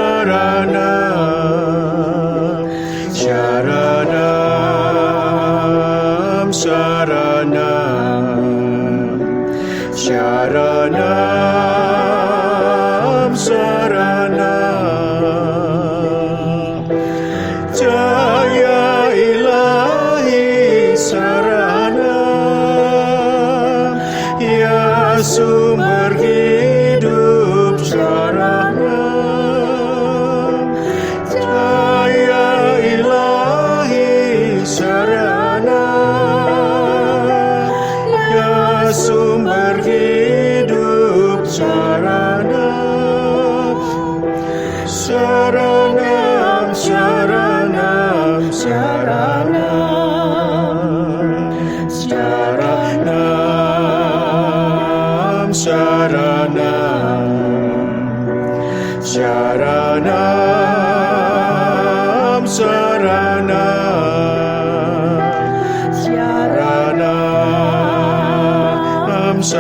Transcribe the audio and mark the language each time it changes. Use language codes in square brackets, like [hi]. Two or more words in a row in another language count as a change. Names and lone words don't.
[sa] Sharanam, Sharanam, Sharanam, Sharanam, Sharanam, Jaya Ilahi Sharanam, [id] ya sumber hidup [sa] Sharanam, Jaya Ilahi Sharanam, [id] ya sumber hidup [sa] Sharanam, Sharanam, Sharanam, Sharanam, Sharanam, Sharanam, Sharanam, Sharanam, Sharanam,